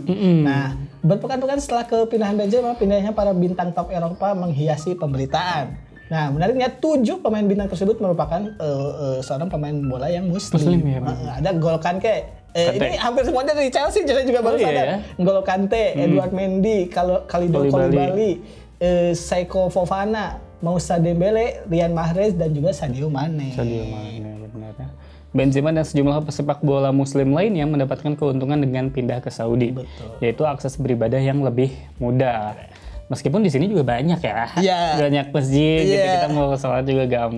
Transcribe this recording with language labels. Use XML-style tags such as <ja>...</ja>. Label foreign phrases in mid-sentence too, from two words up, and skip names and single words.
<id>Nah, berpekan-pekan setelah kepindahan Benzema, pindahnya para bintang top Eropa menghiasi pemberitaan. Nah, menariknya 7 pemain bintang tersebut merupakan seorang pemain bola yang muslim. Ya, ada N'Golo Kante. Ini hampir semuanya dari Chelsea, jadi juga baru sadar. Ya? N'Golo Kante, Edouard Mendy, Kalidou Koulibaly, Seko Fofana, Moussa Dembele, Riyad Mahrez dan juga Sadio Mane. Benar ya. Benzema dan sejumlah pesepak bola muslim lainnya mendapatkan keuntungan dengan pindah ke Saudi. Betul. Yaitu akses beribadah yang lebih mudah. Meskipun di sini juga banyak ya. Iya. Banyak masjid, jadi kita mau sholat juga gampang.</id>